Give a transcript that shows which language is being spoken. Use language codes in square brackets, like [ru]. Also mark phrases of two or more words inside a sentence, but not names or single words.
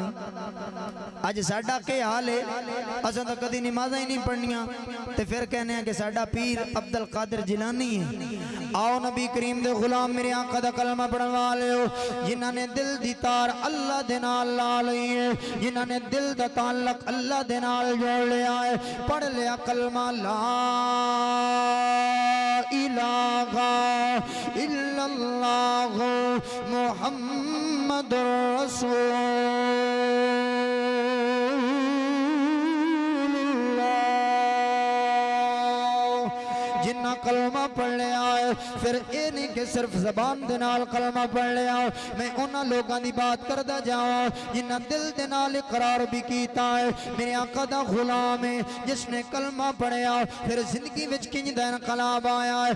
[pa] اج ساڈا کے حال ہے، اساں تاں کدی نمازاں ہی نہیں پڑھنیاں تے فیر کہنے ہیں کہ ساڈا پیر عبدالقادر جیلانی ہے. آؤ نبی کریم دے غلام میرے آقا دا کلمہ پڑھن والے ہو، جنہاں نے دل دی تار اللہ دے نال لا لئی ہے، جنہاں نے دل دا تعلق اللہ دے نال جوڑ لیا ہے. پڑھ لیا کلمہ [ar] لا إله إلا الله محمد رسول الله. [pa] جنہاں کلمہ پڑھ لیا ہے فیر یہ نہیں کہ صرف زبان دے نال کلمہ پڑھ لیا. میں انہاں لوگوں کی بات کردا جاواں جنہاں دل دے نال اقرار بھی کیتا ہے میرے آقا دا غلام ہے، جس نے کلمہ پڑھیا فیر زندگی وچ کنج دا انقلاب آیا ہے.